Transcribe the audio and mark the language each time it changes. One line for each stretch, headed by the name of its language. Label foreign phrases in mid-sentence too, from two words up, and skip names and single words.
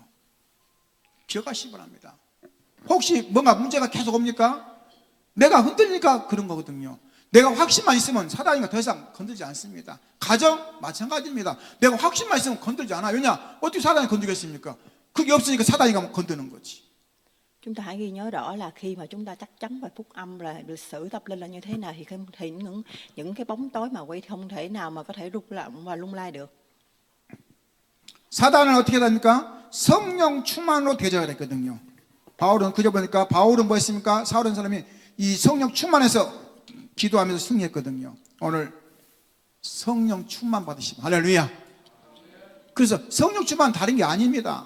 Korean: 기억하시기 바랍니다. 혹시 뭔가 문제가 계속 옵니까? 내가 흔들리니까 그런 거거든요. 내가 확신만 있으면 사단이가 더 이상 건들지 않습니다. 가정 마찬가지입니다. 내가 확신만 있으면 건들지 않아. 왜냐? 어떻게 사단이 건드리겠습니까? 그게 없으니까 사단이가 건드는 거지.
Vietnamese: Chúng ta hãy ghi nhớ rõ là khi mà chúng ta chắc chắn về phúc âm, là lịch sử tâm linh là như thế nào, thì những cái bóng tối mà quay không thể nào mà có thể rung động và lung lay được.
Korean: 사단은 어떻게 됩니까? 성령 충만으로 대적을 했거든요. 바울은 그저 보니까 바울은 뭐 했습니까? 사울은 사람이 이 성령 충만해서 기도하면서 승리했거든요. 오늘 성령 충만 받으시고 할렐루야. 그래서 성령 충만은 다른 게 아닙니다.